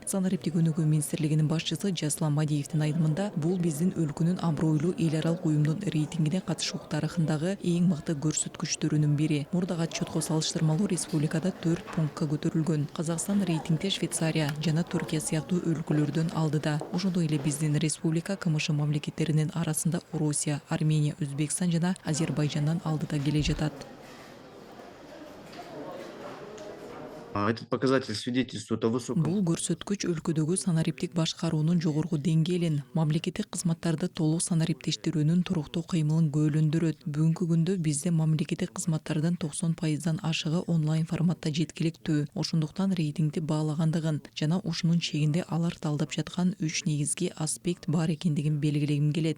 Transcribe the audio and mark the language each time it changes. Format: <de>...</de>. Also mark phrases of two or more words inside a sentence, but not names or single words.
<ky>Санариптик өнүгүү министрлигинин башчысы Жаслан Мадиевдин айдымында, бул биздин өлкөнүн абройлуу эл аралык уюмдун рейтингине катышуу тарыхындагы эң мыкты көрсөткүчтөрүнүн бири. Мурдагы отчетко салыштырмалуу республикада 4 пунктка көтөрүлгөн. Казакстан рейтингде Швейцария жана Түркия сыяктуу өлкөлөрдөн алдыда. Ошондой эле биздин республика КМШ мамлекеттеринин арасында Россия, Армения, Өзбекстан жана Азербайжандан алдыда келе жатат.</ky> <ru>Этот показатель свидетельствует о высоком.</ru> <ky>Бул көрсөткүч өлкөдөгү санариптик башкаруунун жогорку деңгээлин, мамлекеттик кызматтарды толук санариптештирүүнүн туруктуу кыймылын күбөлөндүрөт. Бүгүнкү күндө бизде мамлекеттик кызматтардын 90%дан ашыгы онлайн форматта жеткиликтүү. Ошондуктан рейтингди баалагандыгын жана ушунун чегинде алар талдап жаткан 3 негизги аспект бар экендигин белгилегим келет.</ky>